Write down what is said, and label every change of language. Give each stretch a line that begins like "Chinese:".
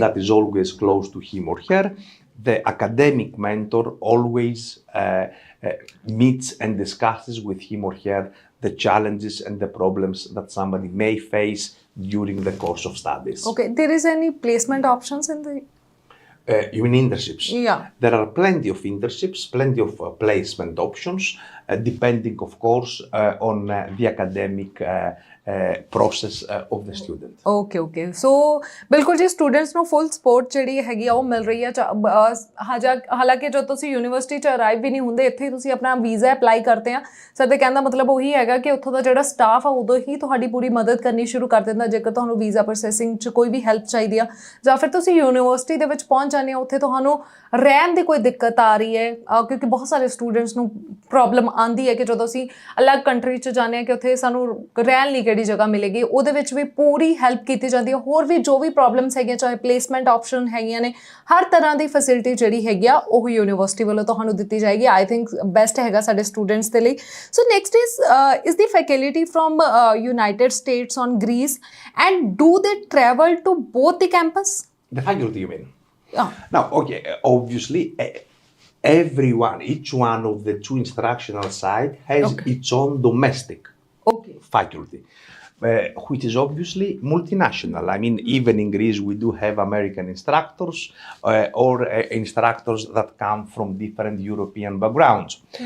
English: that is always close to him or her, the academic mentor always meets and discusses with him or her the challenges and the problems that somebody may face during the course of studies. Okay. There is any placement options in the... You mean internships? Yeah. There are plenty of internships, plenty of placement options, depending, of course, on the academic process of the student.
Punjabi: Okay okay so ਬਿਲਕੁਲ ਜੀ students ਨੂੰ full support ਜਿਹੜੀ ਹੈਗੀ ਆ ਉਹ ਮਿਲ ਰਹੀ ਆ ਹਾਲਾਂਕਿ ਜਦੋਂ ਤੁਸੀਂ ਯੂਨੀਵਰਸਿਟੀ 'ਚ ਅਰਾਈਵ ਵੀ ਨਹੀਂ ਹੁੰਦੇ ਇੱਥੇ ਤੁਸੀਂ ਆਪਣਾ ਵੀਜ਼ਾ ਅਪਲਾਈ ਕਰਦੇ ਆ ਸਰ ਦੇ ਕਹਿਣ ਦਾ ਮਤਲਬ ਉਹੀ ਹੈਗਾ ਕਿ ਉੱਥੋਂ ਦਾ ਜਿਹੜਾ ਸਟਾਫ ਆ ਉਦੋਂ ਹੀ ਤੁਹਾਡੀ ਪੂਰੀ ਮਦਦ ਕਰਨੀ ਸ਼ੁਰੂ ਕਰ ਦਿੰਦਾ ਜੇਕਰ ਤੁਹਾਨੂੰ ਵੀਜ਼ਾ ਪ੍ਰੋਸੈਸਿੰਗ 'ਚ ਕੋਈ ਵੀ ਹੈਲਪ ਚਾਹੀਦੀ ਆ ਜਾਂ ਫਿਰ ਤੁਸੀਂ ਯੂਨੀਵਰਸਿਟੀ ਦੇ ਵਿੱਚ ਪਹੁੰਚ ਜਾਂਦੇ ਹੋ ਉੱਥੇ ਤੁਹਾਨੂੰ ਰਹਿਣ ਦੀ ਕੋਈ ਦਿੱਕਤ ਆ ਰਹੀ ਹੈ ਕਿਉਂਕਿ ਬਹੁਤ ਸਾਰੇ ਸਟੂਡੈਂਟਸ ਨੂੰ ਪ੍ਰੋਬਲਮ ਆਉਂਦੀ ਹੈ ਕਿ ਜਦੋਂ ਅਸੀਂ ਅਲੱਗ ਕੰਟਰੀ 'ਚ ਜਾਂਦੇ ਹਾਂ ਕਿ ਉੱਥੇ ਸਾਨੂੰ ਰਹਿਣ ਲਈ ਕਿਹੜੀ ਜਗ੍ਹਾ ਮਿਲੇਗੀ ਉਹਦੇ ਵਿੱਚ ਵੀ ਪੂਰੀ ਹੈਲਪ ਕੀਤੀ ਜਾਂਦੀ ਹੈ ਹੋਰ ਵੀ ਜੋ ਵੀ ਪ੍ਰੋਬਲਮਸ ਹੈਗੀਆਂ ਚਾਹੇ ਪਲੇਸਮੈਂਟ ਆਪਸ਼ਨ ਹੈਗੀਆਂ ਨੇ ਹਰ ਤਰ੍ਹਾਂ ਦੀ ਫੈਸਿਲਿਟੀ ਜਿਹੜੀ ਹੈਗੀ ਆ ਉਹ ਯੂਨੀਵਰਸਿਟੀ ਵੱਲੋਂ ਤੁਹਾਨੂੰ ਦਿੱਤੀ ਜਾਏਗੀ ਆਈ ਥਿੰਕ ਬੈਸਟ ਹੈਗਾ ਸਾਡੇ ਸਟੂਡੈਂਟਸ ਦੇ ਲਈ
English: So next is the faculty from United States on Greece and do they travel to both the campus The faculty, you mean? Now, okay, obviously, each one of the two instructional sites has its own domestic faculty, which is obviously multinational. I mean, even in Greece, we do have American instructors or instructors that come from different European backgrounds.